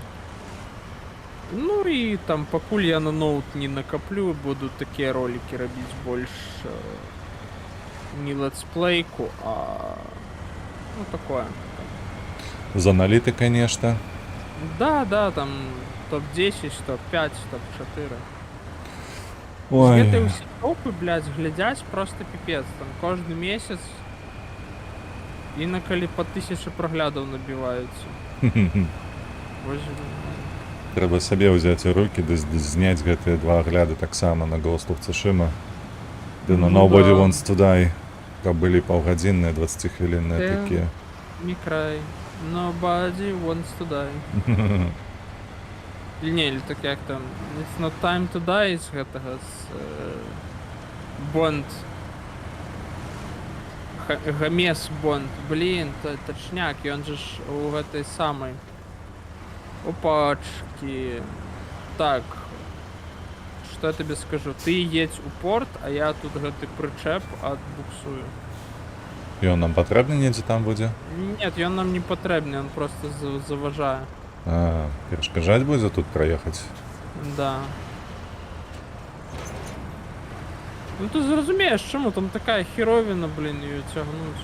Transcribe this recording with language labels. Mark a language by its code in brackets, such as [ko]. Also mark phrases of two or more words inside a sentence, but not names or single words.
[uk] Ну і там, покуль я на ноут не накоплю, буду такі ролики робити більш не летсплейку, а ну такое. З аналітикою, [ru] конечно. Да, там топ-10, топ-5, топ-4. Ой. [uk] Где-то усі топи, блядь, глядять просто пипец. Там кожен місяць інколи по 1000 проглядів набиваються. Боже, [be] Треба сабе ўзяць у руки, зняць гэтыя 2 агляды таксама на Ghost of Tsushima. Ды на Ну [en] Nobody [ru] да. [en] Wants to Die, [be] каб былі паўгадзінныя, 20-хвілінныя такія. не край. [en] Nobody wants to die. [ru] Или так як там. [en] It's not time to die [be] з гэтага з [en] Bond. [be] Гамес Бонд. [ru] Блин, точняк, и он же ж у этой самой. Опачки. Так. Что я тебе скажу? [be] Ты едь у порт, а я тут гэты прычэп адбуксую. Ён нам патрэбны недзе там будзе? Нет, ён нам не патрэбны, он просто заважае. А, перашкаджаць будзе тут праехаць? [ru] Да. [be] Ну ты зразумееш, чаму там такая херовіна, блин, ее цягнуць.